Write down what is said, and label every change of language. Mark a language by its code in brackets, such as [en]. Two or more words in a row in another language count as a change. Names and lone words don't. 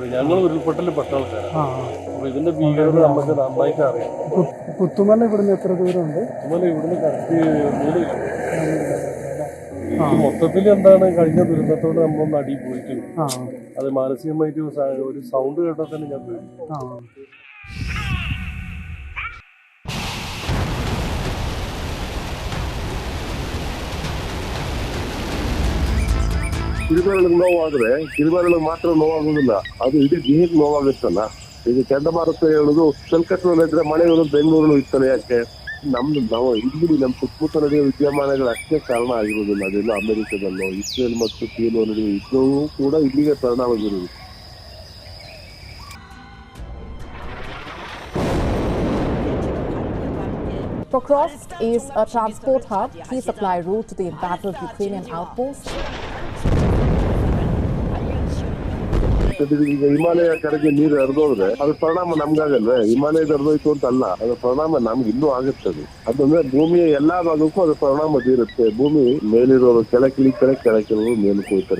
[ml] ഞങ്ങൾ ഉരുൾപൊട്ടലിൽ പെട്ട ആൾക്കാരാണ്. അപ്പൊ ഇതിന്റെ ഭീകരത നമുക്ക് നന്നായിട്ട് അറിയാം. പുത്തുമല ഇവിടുന്ന് എത്ര ദൂരമുണ്ട്? പുത്തുമല ഇവിടുന്ന് കറക്റ്റ് 3 കിലോമീറ്റർ. മൊത്തത്തിൽ എന്താണ് കഴിഞ്ഞ ദുരന്തത്തോട് നമ്മളൊന്ന് അടി പോയിട്ടുണ്ട്. അത് മാനസികമായിട്ട് ഒരു സൗണ്ട് കേട്ടാൽ തന്നെ ഞാൻ പേടി. [kn] ಕಿರುಬೆರಳಿಗೆ ನೋವಾದ್ರೆ ಕಿರುಬೆರಳಿಗೆ ಮಾತ್ರ ನೋವಾಗುದಿಲ್ಲ, ಅದು ಇಡೀ ದೇಹಕ್ಕೆ ನೋವಾಗುತ್ತಲ್ಲ. ಈಗ ಚಂಡಮಾರುತ ಹೇಳುದು ಕಲ್ಕತ್ತದಲ್ಲಿದ್ರೆ ಮಳೆ ಇರೋದು ಬೆಂಗಳೂರು ಇತ್ತಲ್ಲ. ಯಾಕೆ ನಾವು ಇಲ್ಲಿ ನಮ್ಮ ಸುತ್ತಮುತ್ತ ನಡೆಯುವ ವಿದ್ಯಮಾನಗಳು ಅಷ್ಟೇ ಕಾರಣ ಆಗಿರುವುದಿಲ್ಲ. ಅದೆಲ್ಲ ಅಮೆರಿಕದಲ್ಲೋ ಇಸ್ರೇಲ್ ಮತ್ತು ಚೀನೋ ನಡೆಯುವ ಯುದ್ಧವೂ ಕೂಡ ಇಲ್ಲಿಗೆ ಪರಿಣಾಮ ಬೀರುವುದು. [en] Pokrovsk is a transport hub, key supply route to the embattled Ukrainian outpost. [kn] ಈಗ ಹಿಮಾಲಯ ಕಡೆಗೆ ನೀರು ಹರಿದೋದ್ರೆ ಅದ್ರ ಪರಿಣಾಮ ನಮ್ಗಾಗಲ್ವೇ? ಹಿಮಾಲಯದ ಹರಿದೋಯ್ತು ಅಂತ ಅಲ್ಲ, ಅದ್ರ ಪರಿಣಾಮ ನಮ್ಗೆ ಇನ್ನೂ ಆಗುತ್ತದೆ. ಅದಂದ್ರೆ ಭೂಮಿಯ ಎಲ್ಲಾ ಭಾಗಕ್ಕೂ ಅದ್ರ ಪರಿಣಾಮ ಬೀರುತ್ತೆ. ಭೂಮಿ ಮೇಲಿರೋರು ಕೆಳಕಿಳಿತಾರೆ, ಕೆಳಕಿರೋರು ಮೇಲಕ್ಕೆ ಹೋಗ್ತಾರೆ.